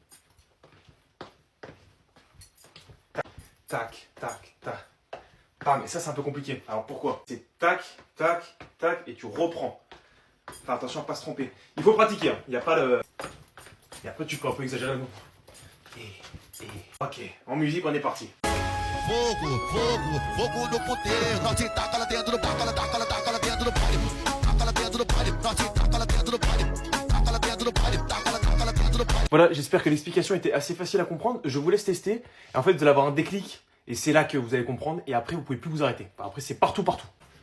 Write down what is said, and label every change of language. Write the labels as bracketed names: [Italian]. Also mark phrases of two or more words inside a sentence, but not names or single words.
[French] Tac, tac, tac. Ah, mais ça, c'est un peu compliqué. Alors pourquoi? C'est tac, tac, tac, et tu reprends. Enfin, attention à ne pas se tromper. Il faut pratiquer, hein. Il n'y a pas le. Et après, tu peux un peu exagérer. Ok, en musique, on est parti. [Portuguese] Fogo, fogo, fogo no poder. Norte, taca lá dentro, taca lá dentro do party. Taca lá dentro do party. Norte, taca lá dentro do party. Taca lá dentro do party. Taca lá dentro do party. [French] Voilà, j'espère que l'explication était assez facile à comprendre. Je vous laisse tester. Et en fait, vous allez avoir un déclic. Et c'est là que vous allez comprendre. Et après, vous pouvez plus vous arrêter. Enfin, après, c'est partout, partout.